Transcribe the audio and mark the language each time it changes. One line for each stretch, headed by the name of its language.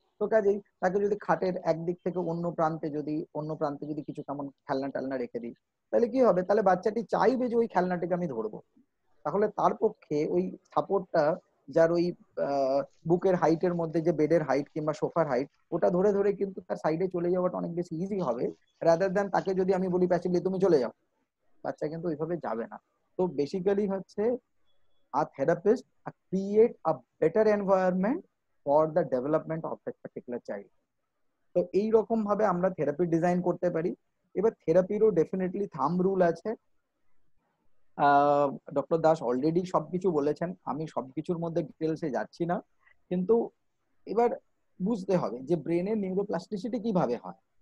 Bangla: তো কাজেই তাকে যদি খাটের একদিক থেকে অন্য প্রান্তে যদি কিছু কেমন খেলনা টেলনা রেখে দিই, তাহলে কি হবে, তাহলে বাচ্চাটি চাইবে যে ওই খেলনাটিকে আমি ধরবো। তাহলে তার পক্ষে ওই সাপোর্টটা, যার ওই বুকের হাইটের মধ্যে যে বেডের হাইট কিংবা সোফার হাইট, ওটা ধরে ধরে কিন্তু তার সাইডে চলে যাওয়াটা অনেক বেশি ইজি হবে, রাদার দ্যান তাকে যদি আমি বলি প্যাসিভলি তুমি চলে যাও, বাচ্চা কিন্তু ওইভাবে যাবে না। তো বেসিক্যালি হচ্ছে
English: our therapist create a better environment for the development of that particular child.
Bangla: তো এই রকম ভাবে আমরা থেরাপি ডিজাইন করতে পারি। এবার থেরাপিরও ডেফিনেটলি থাম্ব রুল আছে। ডক্টর দাস অলরেডি সবকিছু বলেছেন, আমি সবকিছুর মধ্যে ডিটেলসে যাচ্ছি না, কিন্তু এবার বুঝতে হবে যে ব্রেনের নিউরোপ্লাস্টিসিটি কিভাবে হয়।